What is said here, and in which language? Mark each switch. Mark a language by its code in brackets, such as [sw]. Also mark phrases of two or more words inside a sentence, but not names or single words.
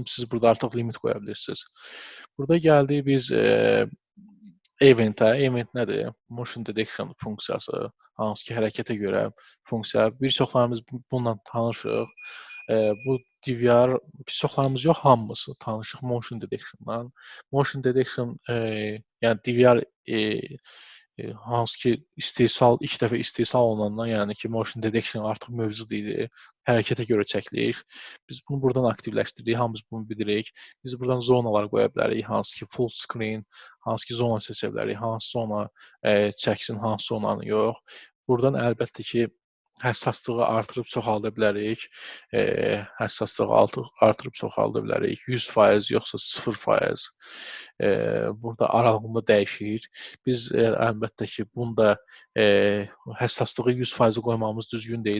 [az] Siz burada artıq limit qoya bilirsiniz. Burada gəldik biz eventə. Event nədir? [en] Motion detection [az] funksiyası, hansı ki hərəkətə görə funksiya. Bir çoxlarımız bununla tanışıq. Bu DVR, bir çoxlarımız yox, hamımız tanışıq [en] motion detection'dan. Motion detection, [az] yəni DVR hansı ki ilk dəfə istehsal olunandan, yəni ki [en] motion detection [az] artıq mövcud idi. Hərəkətə görə çəkilir. Biz bunu buradan aktivləşdiririk, hamımız bunu bilirik. Biz buradan zonalar qoya bilərik, hansı ki [en] full screen, [az] hansı ki zona seçə bilərik, hansı zona çəksin, hansı zonanı yox. Buradan əlbəttə ki həssaslığı artırıb çoxalda bilərik. Həssaslığı artırıb çoxalda bilərik. 100% yoxsa 0%. Burada aralığında dəyişir. Biz əlbəttə ki, bunda həssaslığı 100% qoymamız düzgün deyil.